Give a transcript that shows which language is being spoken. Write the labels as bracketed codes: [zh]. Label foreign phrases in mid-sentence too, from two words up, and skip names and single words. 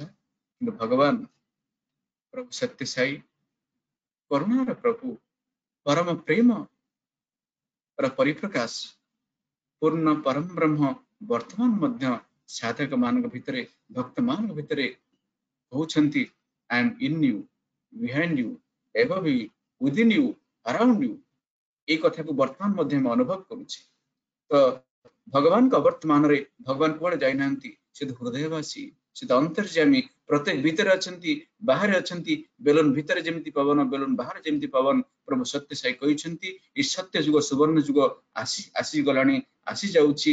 [or] କିନ୍ତୁ ଭଗବାନ ପ୍ରଭୁ ସତ୍ୟସାଇ କରୁଣାର ପ୍ରଭୁ ପରମ ପ୍ରେମ ପରିପ୍ରକାଶ ପୂର୍ଣ୍ଣ ପରମ ବ୍ରହ୍ମ ବର୍ତ୍ତମାନ ମଧ୍ୟ ସାଧକ ମାନଙ୍କ ଭିତରେ, ଭକ୍ତ ମାନଙ୍କ ଭିତରେ କହୁଛନ୍ତି, [en] I am in you, behind you, above you, within you, around you। [or] এই କଥାକୁ ବର୍ତ୍ତମାନ ମଧ୍ୟ ଆମେ ଅନୁଭବ କରୁଛେ। ତ ଭଗବାନଙ୍କ ଅବର୍ତ୍ତମାନରେ ଭଗବାନ କୁଆଡେ ଯାଇନାହାନ୍ତି, ସେ ତ ହୃଦୟବାସୀ, ସେ ତ ଅନ୍ତର୍ଯାମୀ, ପ୍ରତ୍ୟେକ ଭିତରେ ଅଛନ୍ତି, ବାହାରେ ଅଛନ୍ତି। ବେଲୁନ ଭିତରେ ଯେମିତି ପବନ, ବେଲୁନ ବାହାରେ ଯେମିତି ପବନ। ପ୍ରଭୁ ସତ୍ୟ ସାଇ କହିଛନ୍ତି, ଏ ସତ୍ୟ ଯୁଗ ସୁବର୍ଣ୍ଣ ଯୁଗ ଆସିଗଲାଣି, ଆସି ଯାଉଛି।